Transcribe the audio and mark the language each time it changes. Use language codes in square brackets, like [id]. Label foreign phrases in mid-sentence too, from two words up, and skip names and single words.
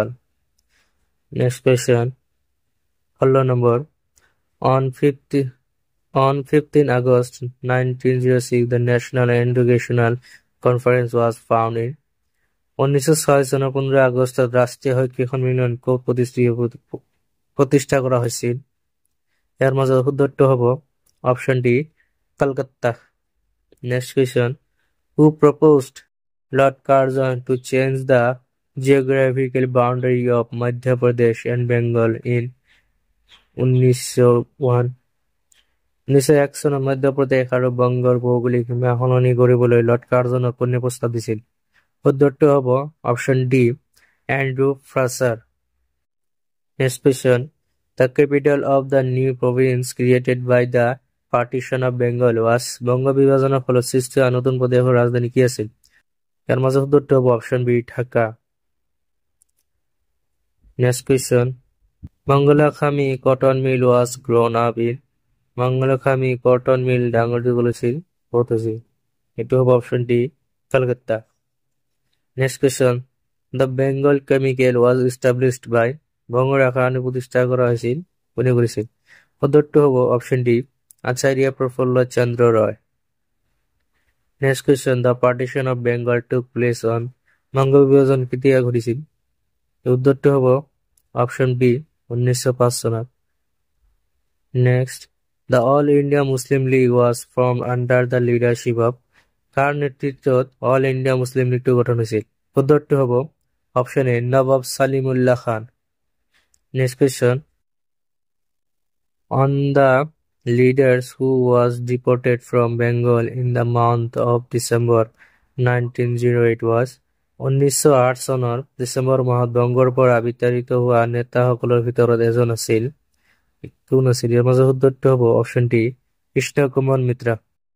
[en] next question, 16 নম্বৰ, on 15 August 1906 the National Educational Conference was founded. [as] 1906 চনৰ 15 আগষ্টত ৰাষ্ট্ৰীয় শৈক্ষিক সন্মিলন ক'ত প্ৰতিষ্ঠা কৰা হৈছিল? ইয়াৰ মাজত শুদ্ধটো হ'ব অপশ্যন ডি, কলকাতা। [en] next question, who proposed Lord Curzon to change the geographical boundary of Madhya Pradesh and Bengal in 1901? [as] 1901 চনত মধ্যপ্ৰদেশ আৰু বংগৰ ভৌগোলিক সীমা সলনি কৰিবলৈ লৰ্ড কাৰ্জনক কোনে প্ৰস্তাৱ দিছিল? শুদ্ধটো হ'ব অপশ্যন ডি, এণ্ড্ৰু ফ্ৰাছাৰ। [en] next question, the capital of the new province created by the partition of Bengal was? [as] বংগ বিভাজনৰ ফলত সৃষ্টি হোৱা নতুন প্ৰদেশৰ ৰাজধানী কি আছিল? ইয়াৰ মাজত শুদ্ধটো হ'ব অপশ্যন বি, ঢাকা। [en] next question, Mangalakhami cotton mill was grown up in? [as] মংগলাখামী কটন মিল ডাঙৰ দীঘল হৈছিল ক'ত হৈছিল? এইটো হ'ব অপশ্যন ডি, কলকাতা। [en] next question, the Bengal Chemical was established by? [as] বংগ ৰাসায়নিক প্ৰতিষ্ঠা কৰা হৈছিল কোনে কৰিছিল? শুদ্ধটো হ'ব অপশ্যন ডি, আচাৰ্য প্ৰফুল্ল চন্দ্ৰ ৰয়। [en] next question, the partition of Bengal took place on? [as] বংগ বিভাজন কেতিয়া ঘটিছিল? উত্তৰটো হ'ব অপশ্যন বি, 1905 চনত। [en] নেক্সট, the All India Muslim League was formed under the leadership of? [as] কাৰ নেতৃত্বত অল ইণ্ডিয়া মুছলিম লীগটো গঠন হৈছিল? শুদ্ধটো হ'ব অপশ্যন এ, নৱাব ছালিমুল্লাহ খান। [en] next question, on the leaders who was deported from Bengal in the month of December 1908 was? [as] 1908 চনৰ ডিচেম্বৰ মাহত বংগৰ পৰা বিতাড়িত হোৱা নেতাসকলৰ ভিতৰত এজন আছিল কোন আছিল? ইয়াৰ মাজত শুদ্ধটো হ'ব অপশ্যন ডি, কৃষ্ণ কুমাৰ মিত্ৰা।